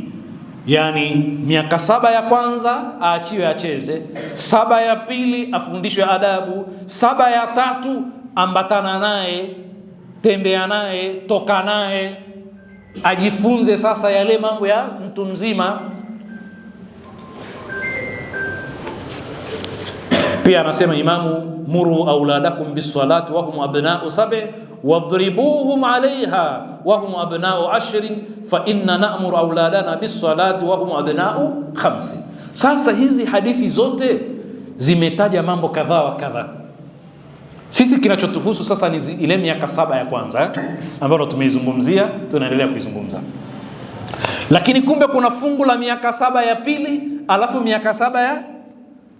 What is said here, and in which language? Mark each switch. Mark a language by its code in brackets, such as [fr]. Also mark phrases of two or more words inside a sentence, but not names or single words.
[sw] Yani miaka 7 ya kwanza aachiwe acheze, 7 ya pili afundishwe adabu, 7 ya tatu ambatana naye, tembea naye, toka naye, ajifunze sasa yale mambo ya mtu mzima. Pia anasema Imamu, [ar] مروا أولادكم بالصلاة وهم أبناء 7 واضربوهم عليها وهم أبناء 10 فإنا نأمر أولادنا بالصلاة وهم أبناء 5. [sw] Sasa hizi hadithi zote zimetaja mambo kadhaa wa kadhaa. Sisi kinachotuhusu sasa ni ile miaka 7 ya kwanza ambayo tumeizungumzia, tunaendelea kuizungumza. Lakini kumbe kuna fungu la miaka 7 ya pili, alafu miaka 7 ya tatu.